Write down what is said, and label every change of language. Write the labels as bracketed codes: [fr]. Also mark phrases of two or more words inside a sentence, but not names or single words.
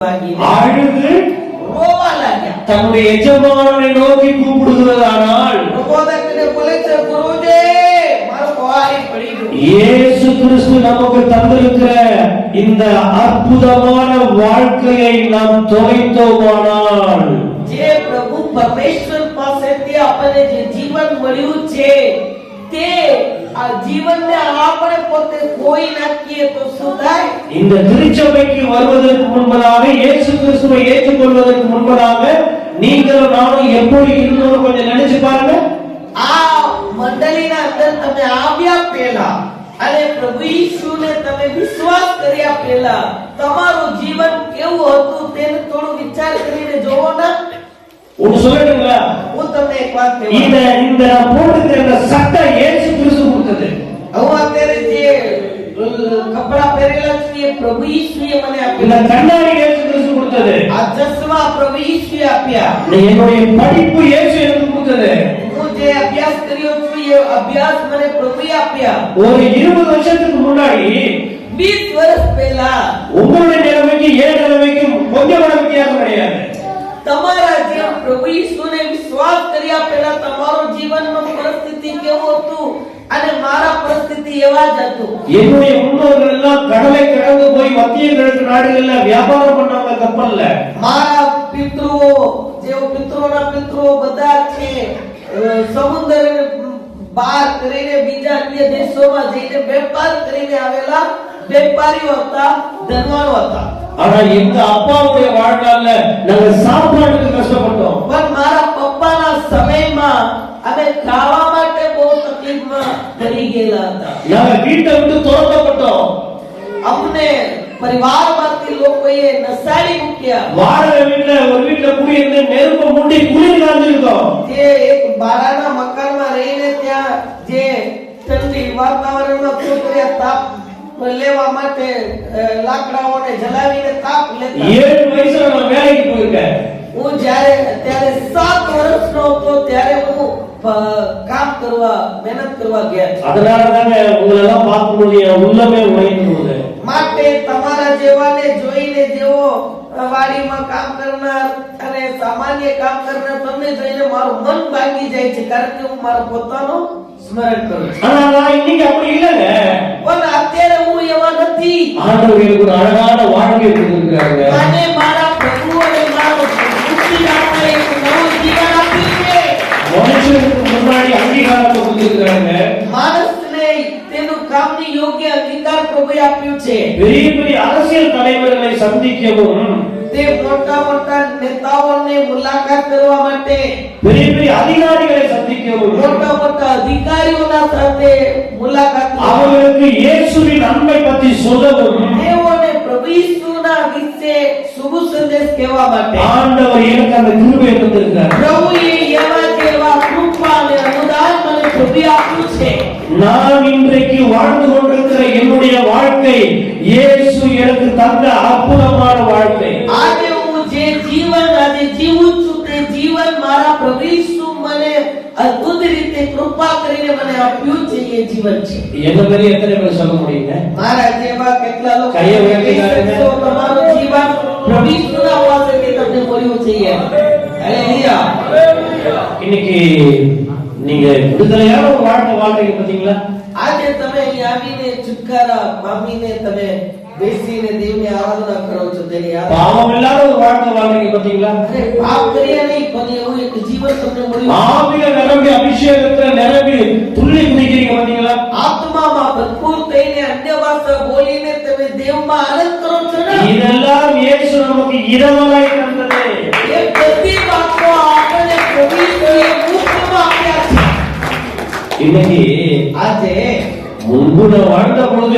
[ta] அழுது தன்னுடைய எஜமானனை நோக்கி கூப்பிடுகிறதானால் இயேசு கிறிஸ்து நமக்கு தந்திருக்கிற இந்த அற்புதமான வாழ்க்கையை நாம் தொலைத்தோமானால் [gu] જે પ્રભુ પરમેશ્વર પાસેથી આપણને જે જીવન મળ્યું છે તે આ જીવનને આપણે પોતે કોઈ નાખીએ તો શું થાય? [ta] இந்த திருச்சபைக்கு வருவதற்கு முன்பதாக இயேசு கிறிஸ்துவை ஏற்றுக்கொள்வதற்கு முன்பதாக நீங்களும் நானும் எப்படி இருந்தோம் கொஞ்சம் நினைச்சு பாருங்க. [gu] આ મંડળીના અંદર તમે આવ્યા પહેલા અને પ્રભુ ઈસુને તમે વિશ્વાસ કર્યા પહેલા તમારું જીવન કેવું હતું તેને થોડું વિચાર કરીને જોવો ના. [ta] ஒரு சொல்லட்டுங்களா? [gu] હું તમને એક વાત કહેવા [ta] இந்த போட்டுக்கிற இந்த சட்டை இயேசு கிறிஸ்து கொடுத்தது. [gu] હું અત્યારે જે કપડા પહેરેલા છે એ પ્રભુ ઈસુએ મને આપ્યા. [ta] இந்த கண்ணாடி இயேசு கிறிஸ்து கொடுத்தது. [gu] આ ચશ્મા પ્રભુ ઈસુએ આપ્યા. [ta] என்னுடைய படிப்பு இயேசு எனக்கு கொடுத்தது. [gu] હું જે અભ્યાસ કર્યો છું એ અભ્યાસ મને પ્રભુએ આપ્યા. [ta] ஒரு 20 வருஷத்துக்கு முன்னாடி [gu] 20 વર્ષ પહેલા [ta] உங்களுடைய நிலைமைக்கு ஏன் நிலைமைக்கும் கொஞ்சம் கூட வித்தியாசம் கிடையாது. [gu] તમારા જે પ્રભુ ઈસુને વિશ્વાસ કર્યા પહેલા તમારો જીવનનો પરિસ્થિતિ કેવો હતું અને મારા પરિસ્થિતિ એવા જ હતું. [ta] என்னுடைய முன்னோர்கள் எல்லாம் கடலை கடந்து போய் மத்திய கிழக்கு நாடுகள்ல வியாபாரம் பண்ணாங்க கப்பல்ல. [gu] મારા પિતૃઓ જેઓ પિતૃઓના પિતૃઓ બધા છે સમુદ્રને પાર કરીને બીજા અન્ય દેશોમાં જઈને વેપાર કરીને આવેલા વેપારીઓ હતા, ધનવાનો હતા. [ta] ஆனா எங்க அப்பாவுடைய வாழ்நாள்ல நாங்க சாப்பாட்டுக்கு கஷ்டப்பட்டோம். [gu] પણ મારા પપ્પાના સમયમાં અમે ખાવા માટે બહુ તકલીફમાં પડી ગયેલા હતા. [ta] நாங்க வீட்டை விட்டு துரத்தப்பட்டோம். [gu] અમને પરિવારમાંથી લોકોએ નસાડી મૂક્યા. [ta] வாடகை வீட்டுல ஒரு வீட்டுல குடியிருந்து நெருப்ப மூட்டி குளிர் காஞ்சிருக்கோம். [gu] જે એક ભાડાના મકાનમાં રહીને ત્યાં જે ઠંડી વાતાવરણમાં છોકરીઓ તાપ લેવા માટે લાકડાઓને જલાવીને તાપ લેતા. [ta] 7 வயசுல நான் வேலைக்கு போயிருக்கேன். [gu] હું જ્યારે ત્યારે 7 વર્ષનો હતો ત્યારે હું કામ કરવા મહેનત કરવા ગયા. [ta] அதனால தாங்க உங்களை எல்லாம் பார்க்கும்போது என் உள்ளமே உடைந்து போகுது. [gu] માટે તમારા જેવાને જોઈને જેવો વાડીમાં કામ કરનાર અને સામાન્ય કામ કરનાર તમને જોઈને મારું મન ભાંગી જાય છે, કારણ કે હું મારો પોતાનો સ્મરણ કરું છું. [ta] ஆனா நான் இன்னைக்கு அப்படி இல்லங்க. [gu] પણ અત્યારે હું એવા નથી. [ta] ஆண்டவர் எனக்கு ஒரு அழகான வாழ்க்கையை கொடுத்திருக்காங்க. [gu] મને મારા પ્રભુએ મારો મુક્તિદાતા એક નવું જીવન આપ્યું છે. [ta] மனுஷனுக்கு முன்னாடி அங்கீகாரத்தை கொடுத்திருக்காங்க. [gu] માણસને તેનું કામની યોગ્ય અધિકાર પ્રભુએ આપ્યું છે. [ta] பெரிய பெரிய அரசியல் தலைவர்களை சந்திக்கவும், [gu] તે મોટા મોટા નેતાઓને મુલાકાત કરવા માટે, [ta] பெரிய பெரிய அதிகாரிகளை சந்திக்கவும், [gu] મોટા મોટા અધિકારીઓના સાથે મુલાકાત [ta] அவர்களுக்கு இயேசுவின் அன்பை பற்றி சொல்லவும் [gu] તેઓને પ્રભુ ઈસુના વિશે શુભ સંદેશ કહેવા માટે [ta] ஆண்டவர் எனக்கு அந்த கிருபையை தந்திருக்கார். [gu] પ્રભુએ એવા જેવા કૃપા અને અનુદાન મને પ્રભુએ આપ્યું છે. [ta] நான் இன்றைக்கு வாழ்ந்து கொண்டிருக்கிற என்னுடைய வாழ்க்கை இயேசு எனக்கு தந்த அற்புதமான வாழ்க்கை. [gu] આજે હું જે જીવન આજે જીવું છું તે જીવન મારા પ્રભુ ઈસુ મને અદ્ભુત રીતે કૃપા કરીને મને આપ્યું છે. એ જીવન છે. [ta] என்ன மாதிரி எத்தனை பேர் சொல்ல முடியுங்க? [gu] મારા જેવા કેટલા લોકો કઈ વ્યક્તિ કરે તો તમારું જીવન પ્રભુ ઈસુના પાસેથી તમને મળ્યું છે. હાલેલુયા. [ta] இன்னைக்கு நீங்க விடுதலையான ஒரு வாழ்க்கை வாழ்றீங்க பாத்தீங்களா? [gu] આજે તમે અહીં આવીને છુટકારા પામીને તમે બેસીને દેવની આરાધના કરો છો. તેની [ta] பாவம் இல்லாத ஒரு வாழ்க்கை வாழ்றீங்க பாத்தீங்களா? [gu] અરે પાપ કર્યા નહીં પણ એવું એક જીવન તમને મળ્યું. [ta] ஆவில நிரம்பி அபிஷேகத்துல நிரம்பி துள்ளி குதிக்கிறீங்க பாத்தீங்களா? [gu] આત્મામાં ભરપૂર થઈને અન્ય ભાષા બોલીને તમે દેવમાં આનંદ કરો છો ને. [ta] இதெல்லாம் இயேசு நமக்கு இரவலாய் தந்தது. [gu] એ બધી વાતો આપણને પ્રભુ ઈસુએ મુફ્તમાં આપ્યા છે. [ta] இன்னைக்கு [gu] આજે [ta] முன்பு நான் வாழ்ந்த பொழுது